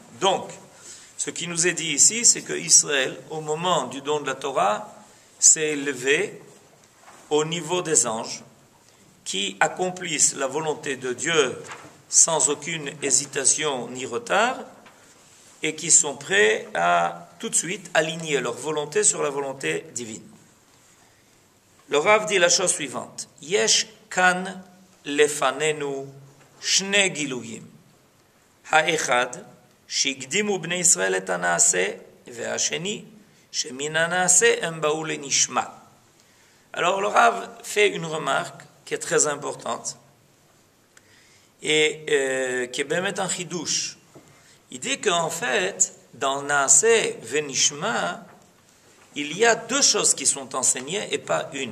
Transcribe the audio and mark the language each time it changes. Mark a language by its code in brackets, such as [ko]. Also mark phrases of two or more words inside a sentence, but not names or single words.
[fr] Donc, ce qui nous est dit ici, c'est que Israël, au moment du don de la Torah, s'est élevé au niveau des anges qui accomplissent la volonté de Dieu sans aucune hésitation ni retard et qui sont prêts à tout de suite aligner leur volonté sur la volonté divine. Le Rav dit la chose suivante: [he] יש כאן לפנינו שני גילויים. האחד שהקדימו בני ישראל את הנעשה והשני שמן הנעשה הם באו לנשמע. [fr] Alors le Rav fait une remarque qui est très importante et qui est bien un chidouche. Il dit qu'en fait, dans [he] נעשה ונשמע, [fr] il y a deux choses qui sont enseignées et pas une.